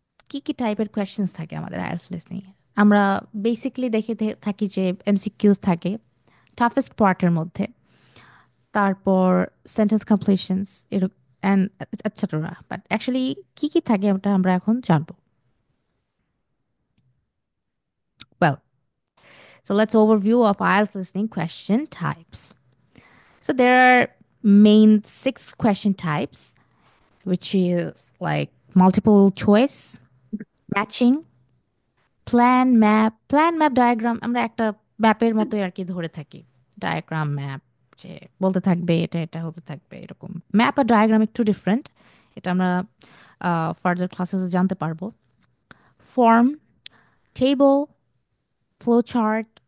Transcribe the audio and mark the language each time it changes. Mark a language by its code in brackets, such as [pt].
[bn] কি কি টাইপের কোয়েশ্চেন্স থাকে আমাদের আইএলটিএস লিসনিং? আমরা বেসিকলি দেখে থাকি যে এমসিকিউজ থাকে টাফেস্ট পার্টের মধ্যে, তারপর sentence কমপ্লিশনস and etcetera. But actually কি কি থাকে ওটা আমরা এখন জানবো। [en] Well, so let's overview of IELTS listening question types. So there are main 6 question types, which is like multiple choice, matching, plan map diagram। [bn] আমরা একটা ম্যাপের মতোই আর কি ধরে থাকি, ডায়াগ্রাম ম্যাপ, যে বলতে থাকবে এটা এটা হতে থাকবে এরকম। ম্যাপ আর ডায়াগ্রাম একটু ডিফারেন্ট, এটা আমরা ফার্দার ক্লাসেসে জানতে পারবো। Form, table, flow chart,